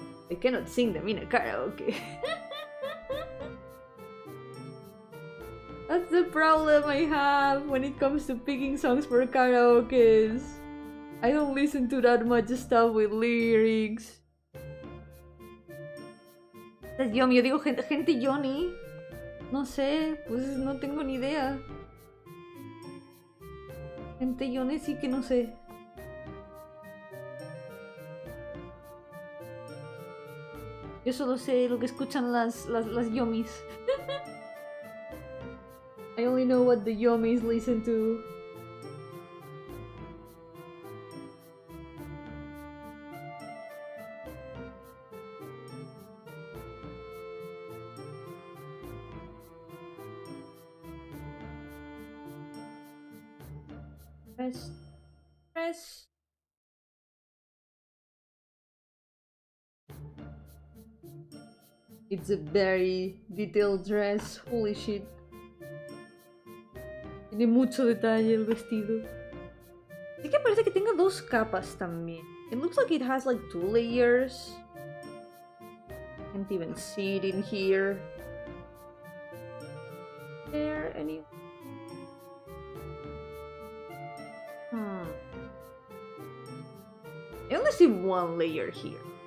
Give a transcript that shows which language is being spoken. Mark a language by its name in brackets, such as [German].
[English] I cannot sing them in a karaoke. That's the problem I have when it comes to picking songs for karaokes. I don't listen to that much stuff with lyrics. [Spanish] Yomi, yo digo gente Yoni. No sé, pues no tengo ni idea. Gente Yoni sí que no sé. Yo solo sé lo que escuchan las Yomis. [English] I only know what the Yomis listen to. Press. It's a very detailed dress. Holy shit. [Spanish] Tiene mucho detalle el vestido. Sí que parece que tenga dos capas también. [English] It looks like it has like 2 layers. Can't even see it in here. There any? I only see 1 layer here.